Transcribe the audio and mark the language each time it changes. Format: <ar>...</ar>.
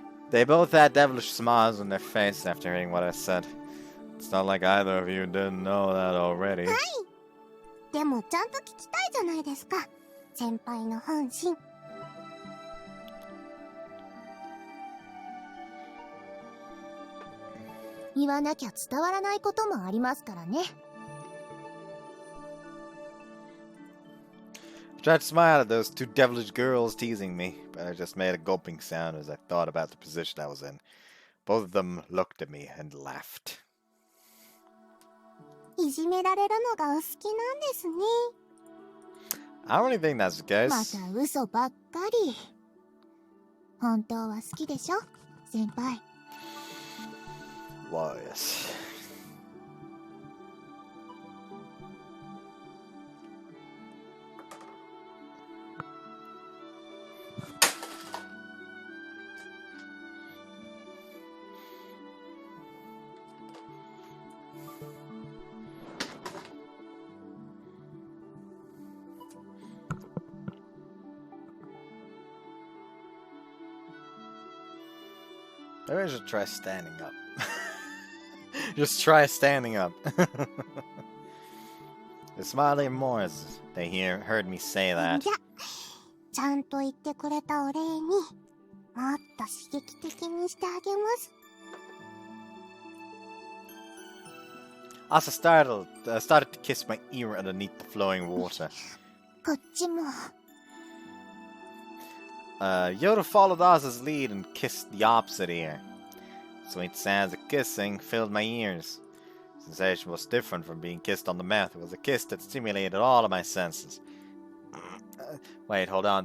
<en>They both had devilish smiles on their faces after hearing what I said. It's not like either of you didn't know that already.</en> <ja>でもちゃんと聞きたいじゃないですか。先輩の本心。言わなきゃ伝わらないこともありますからね。</ja> <en>I tried to smile at those 2 devilish girls teasing me, but I just made a gulping sound as I thought about the position I was in. Both of them looked at me and laughed.</en> <ja>いじめられるのがお好きなんですね。</ja> <en>I don't really think that's the</en> <ja>ま</ja> <en>case.</en> <ja>た嘘ばっかり。本当は好きでしょ先輩。</ja> <en>Well, yes. Maybe I should try standing up. Just try standing up. They smile even more as they heard me say that.</en> <ja>じゃ、ちゃんと言ってくれたお礼に、もっと刺激的にしてあげます。</ja> <en>Asa started to kiss my ear underneath the flowing water.</en> <ja>こっちも。</ja> <en>Yoru followed Asa's lead and kissed the opposite ear. Sweet sounds of kissing filled my ears. The sensation was different from being kissed on the mouth. It was a kiss that stimulated all of my senses. Wait, hold on.</en>